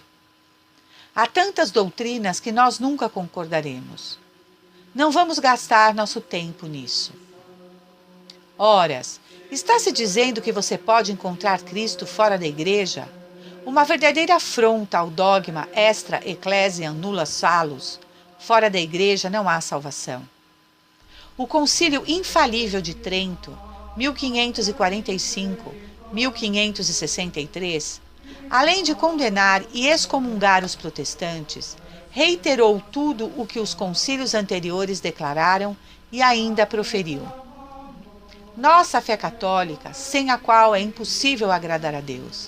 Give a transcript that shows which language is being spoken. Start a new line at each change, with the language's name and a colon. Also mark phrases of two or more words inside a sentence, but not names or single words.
Portuguese: Há tantas doutrinas que nós nunca concordaremos. Não vamos gastar nosso tempo nisso. Ora, está se dizendo que você pode encontrar Cristo fora da igreja? Uma verdadeira afronta ao dogma
Latin: extra ecclesiam nulla salus.
Portuguese: Fora da igreja não há salvação. O Concílio Infalível de Trento, 1545-1563, além de condenar e excomungar os protestantes, reiterou tudo o que os concílios anteriores declararam e ainda proferiu: nossa fé católica, sem a qual é impossível agradar a Deus.